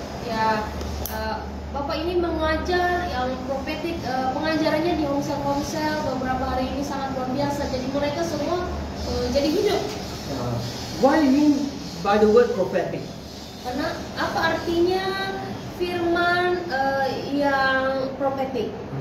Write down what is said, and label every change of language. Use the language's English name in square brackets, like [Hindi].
[Indonesian] Ya, Bapak ini mengajar yang profetik, pengajarannya di homesel beberapa hari ini sangat luar biasa. Jadi mereka semua jadi hidup. [English] What do you mean by the word prophetic? [Indonesian] Karena apa artinya firman yang profetik?